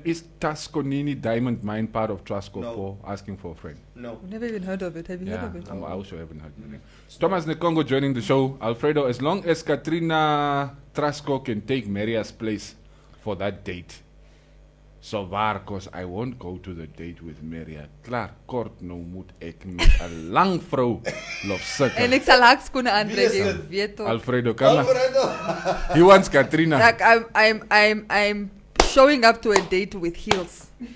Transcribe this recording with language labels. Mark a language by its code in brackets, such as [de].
[en] Is Tasconini Diamond Mine part of Trascopo? Asking for a friend. No. I've never even heard of it. Have you heard of it? I also haven't heard the name. Thomas Nekongo joining the show. Alfredo, as long as Katrina Trasco can take Maria's place for that date. [af] So waar, [en] cause I won't go to the date with Maria. [af] Klaar, kort nou moet ek met 'n lang vrou loop sukkel. En ek sal hakskoene aantrek, jy weet toch. [en] Alfredo, come on. He wants Katrina. Like I'm showing up to a date with heels.